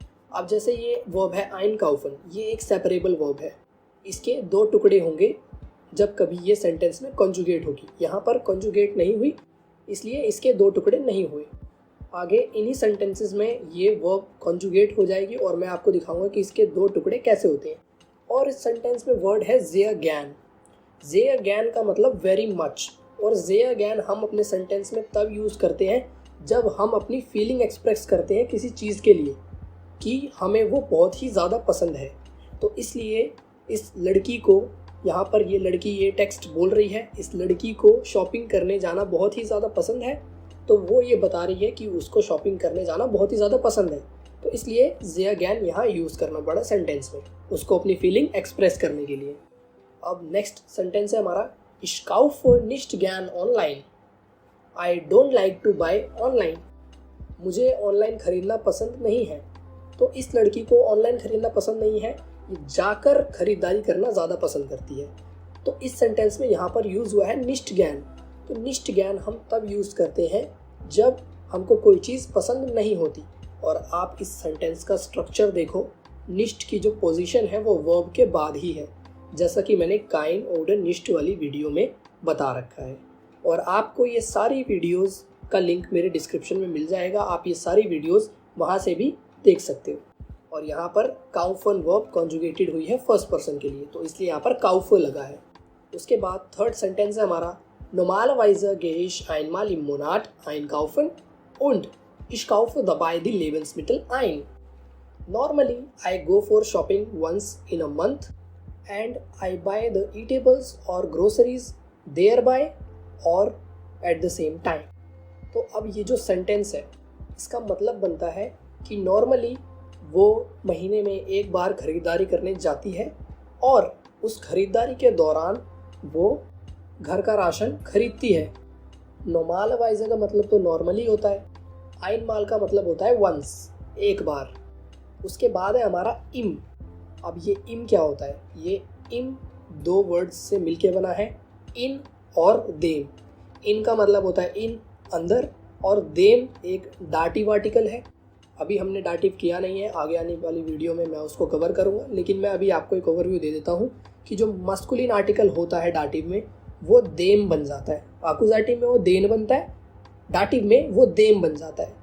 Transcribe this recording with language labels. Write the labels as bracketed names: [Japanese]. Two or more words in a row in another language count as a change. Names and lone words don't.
[Hindi] अब जैसे ये वर्ब है einkaufen, ये एक सेपरेबल वर्ब है, इसके दो टुकड़े होंगे जब कभी ये सेंटेंस में कॉन्जुगेट होगी। यहाँ पर कॉन्जुगेट नहीं हुई इसलिए इसके दो टुकड़े नहीं हुए। आगे इन्हीं सेंटेंसेस में ये वर्ब कॉन्जुगेट हो जाएगी और मैं आपको दिखाऊंगा कि इसके दो टुकड़े कैसे होते हैं। और इस सेंटेंस में वर्ड है [German] sehr gern। sehr gern [Hindi] का मतलब [English] very much, [Hindi] और [German] sehr gern [Hindi] हम अपने सेंटेंस में तब यूज़ करते हैं जब हम अपनी [English] feeling express [Hindi] करते हैं किसी चीज़ के लिए कि हमें वो बहुत ही ज़्यादा पसंद है। तो इसलिए इस लड़की को, यहाँ पर ये लड़की ये टेक्स्ट बोल रही है, इस लड़की को शॉपिंग करने जाना बहुत ही ज़्यादा पसंद है, तो वो ये बता रही है कि उसको शॉपिंग करने जाना बहुत ही ज़्यादा पसंद है। तो इसलिए [German] sehr gern [Hindi] यहाँ यूज़ करना पड़ा सेंटेंस में, उसको अपनी [English] feeling express [Hindi] करने के लिए। अब [English] next sentence [Hindi] है हमारा, [German] Ich kaufe nicht gern online. [English] I don't like to buy online. [Hindi] मुझे ऑनलाइन ख़रीदना पसंद नहीं है। तो इस लड़की को ऑनलाइन ख़रीदना पसंद नहीं है, ये जाकर ख़रीदारी करना ज़्यादा पसंद करती है। तो इस सेंटेंस में यहाँ पर यूज़ हुआ है [German] nicht gern। [Hindi] तो [German] nicht gern [Hindi] हम तब यूज़ करते हैं जब हमको कोई चीज़ पसंद नहीं होती। और आप इस सेंटेंस का स्ट्रक्चर देखो, nicht की जो पोजीशन है वो वर्ब के बाद ही है, जैसा कि मैंने काइन ऑर्डर nicht वाली वीडियो में बता रखा है। और आपको ये सारी वीडियोस का लिंक मेरे डिस्क्रिप्शन में मिल जाएगा, आप ये सारी वीडियोस वहाँ से भी देख सकते हो। और यहाँ पर kaufen [English] verb conjugated [Hindi] हुई है [English] first person [Hindi] के लिए, तो इसलिए यहाँ पर kaufe लगा है। उसके बाद [English] third sentence [Hindi] है हमारा, [German] Normalerweise gehe ich einmal im Monat einkaufen und ich kaufe dabei die Lebensmittel ein. [English] Normally, I go for shopping once in a month and I buy the eatables or groceries thereby or at the same time. [Hindi] तो अब ये जो सेंटेंस है इसका मतलब बनता है कि नॉर्मली वो महीने में एक बार ख़रीदारी करने जाती है और उस खरीदारी के दौरान वो घर का राशन खरीदती है। नॉर्मलाइज का मतलब तो नॉर्मली होता है, einmal का मतलब होता है वंस, एक बार। उसके बाद है हमारा im। अब ये im क्या होता है? ये im दो वर्ड्स से मिलके बना है, in और them। in का मतलब होता है इन, अंदर, और them एक [English] dative article [Hindi] है। अभी हमने डाटिव किया नहीं है, आगे आने वाली वीडियो में मैं उसको कवर करूँगा, लेकिन मैं अभी आपको एक ओवरव्यू दे देता हूँ कि जो [English] masculine article [Hindi] होता है डाटिव में वो देम बन जाता है, आकुजाटिव में वो देन बनता है, डाटिव में वो देम बन जाता है।